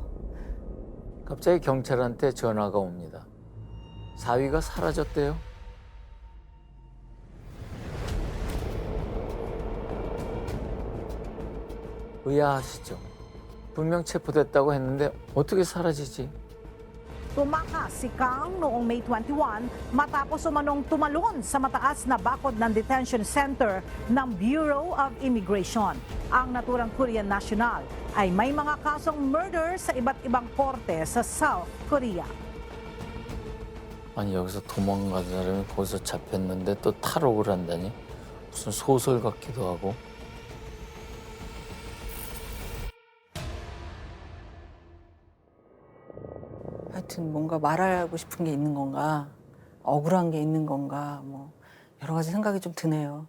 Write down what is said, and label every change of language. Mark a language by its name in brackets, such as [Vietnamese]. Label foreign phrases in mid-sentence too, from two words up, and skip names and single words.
[Korean] 갑자기 경찰한테 전화가 옵니다. 사위가 사라졌대요. 의아하시죠? 분명 체포됐다고 했는데 어떻게 사라지지? [Filipino] Tumakas si Kang noong May 21 matapos umanong tumalon sa mataas na bakod ng [English] detention center [Filipino] ng Bureau of Immigration. Ang naturang [English] Korean national [Filipino] ay may mga kasong murder sa iba't ibang korte sa South Korea. [Korean] 아니 여기서 도망간 사람이 거기서 잡혔는데 또 탈옥을 한다니? 무슨 소설 같기도 하고. 하여튼 뭔가 말하고 싶은 게 있는 건가, 억울한 게 있는 건가, 뭐 여러 가지 생각이 좀 드네요.